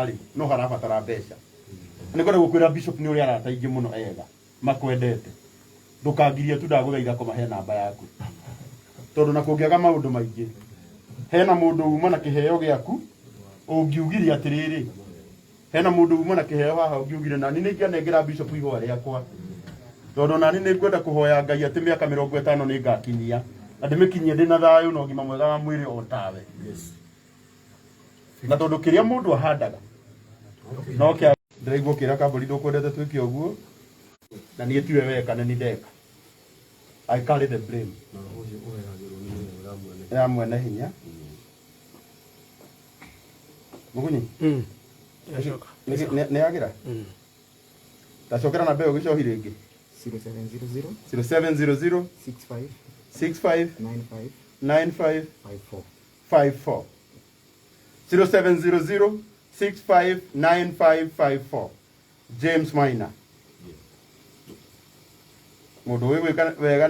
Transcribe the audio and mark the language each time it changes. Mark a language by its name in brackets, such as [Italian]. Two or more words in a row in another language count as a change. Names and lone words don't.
[Kikuyu] ari no harabatara mbeca ni ngwenda gukwira bishop ni uri arata ingi muno ega makwendete ndukangirie tu ndaguthaitha kumahe namba yaku tondu na kungiaga maundu maingi hena mundu uma na kiheo giaku ungiugire atiriri hena mundu uma na kiheo haha ungiugire na ni ngianengera bishop ihwa riakwa tondu na ni ngwenda kuhoya Ngai ati miaka 50 ni ngakinyia na ndimikinyie ndina thayu na ugima mwega wa mwiri o tawe na tondu kiria mundu ahandaga no kia ndiraigwo kira kamburi ndukwendete twike uguo na niĩ tiwe weka nĩ ndeka [English] I carry the blame [Kikuyu] ya mwene hinya mugunyi nĩ agira tacokera na mbeo gĩcohi rĩngĩ 0700 65 95 54 0700 65 9554 James Maina mundu wi gwika wega ni